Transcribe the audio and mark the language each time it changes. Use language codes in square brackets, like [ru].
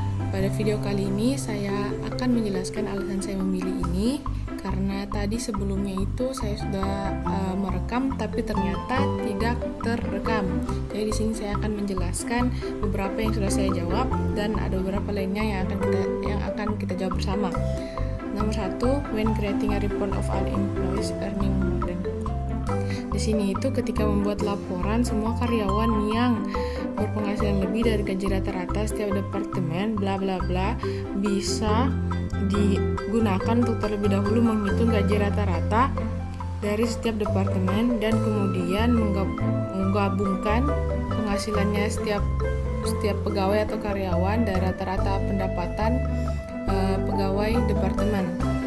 [id] Pada video kali ini saya akan menjelaskan alasan saya memilih ini, karena tadi sebelumnya itu saya sudah merekam tapi ternyata tidak terekam. Jadi di sini saya akan menjelaskan beberapa yang sudah saya jawab dan ada beberapa lainnya yang akan kita jawab bersama. Nomor 1, [en] when creating a report of all employees earning more than. [id] Di sini itu ketika membuat laporan semua karyawan yang berpenghasilan lebih dari gaji rata-rata setiap departemen bla bla bla bisa digunakan untuk terlebih dahulu menghitung gaji rata-rata dari setiap departemen dan kemudian menggabungkan penghasilannya setiap pegawai atau karyawan dari rata-rata pendapatan pegawai departemen.